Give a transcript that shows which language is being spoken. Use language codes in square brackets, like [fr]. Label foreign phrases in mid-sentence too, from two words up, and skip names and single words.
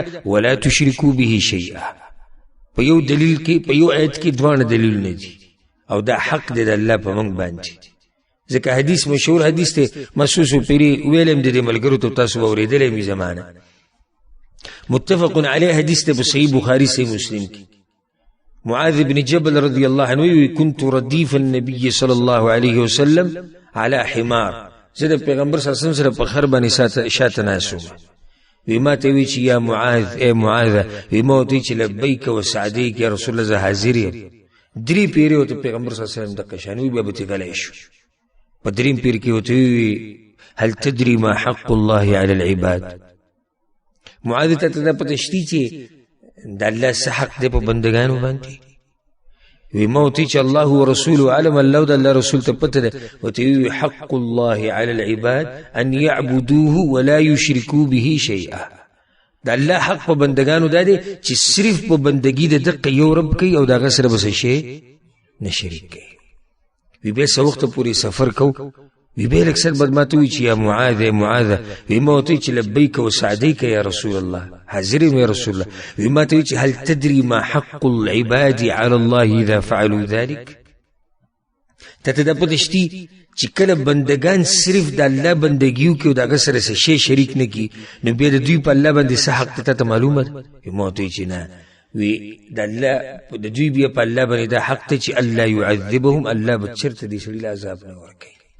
[ar] ولا تشركوا به شیئا [ps] په یو دلیل کې، په یو آیت کې دواړه دلیلونه دي او دا حق دی د الله په موږ باندې. ځکه حدیث مشهور حدیث دی، مسعود پیری ویلم د دې ملګرو ته تاسو به اورېدلی مې زمانه. [ar] متفق علیه [ps] حدیث دی په صحیح بخاري صحیح مسلم کې. [ar] معاذ بن جبل رضی الله عنه وی كنت ردیف النبي صلی الله علیه وسلم على حمار، [ps] زه د پیغمبر [ar] صلی الله علیه وسلم [ps] سره په خر باندې شاته ناست وم. وی ما ته وی چې یا معاذ، ای معاذ، وی ما ورته چې [ar] لبیک و سعدیک یا رسول الله، [ps] زه حاضر یم. درې پیرې ورته پیغمبر [ar] صلی الله علیه وسلم [ps] دقه شان وی، بیا به غلی شو. په دریم پیر کې ورته وی [ar] هل تدري ما حق الله على العباد. [ps] معاذ ته دا پته شته چې د الله څه حق دی په بندګانو باندې. وی ما ورته چې [ar] الله ورسوله علم، [ps] الله د الله رسول ته پته ده. ورته وی [ar] حق الله على العباد ان يعبدوه ولا يشركوا به شيئا. [ps] د الله حق په بندګانو دا دی چې صرف په بندګي د دقه یو رب کوي او د هغه سره بس شي نه شریک کوي. وی به څه وخت پورې سفر کو، وی به اکثر بدماته وی چې یا معاذ، معاذ، وی ما ورته چې [ar] لبیک و سعدیک یا رسول الله، [ps] حاضر یم [ar] یا رسول الله. [ps] وی ما ته چې [ar] هل تدري ما حق العباد على الله اذا فعلوا ذلك. [ps] ته دا پته شتي چې کله بندگان صرف د الله بندګیو کې او د هغه سره څه شی شریک نه کړي نو بیا د دوی په الله باندې څه حق ته معلومه ده؟ ما ورته چې نه، وی د الله د دوی بیا په الله باندې دا حق ته چې [ar] الله يعذبهم، [ps] الله به چېرته دې سړي له عذاب نه ورکوي.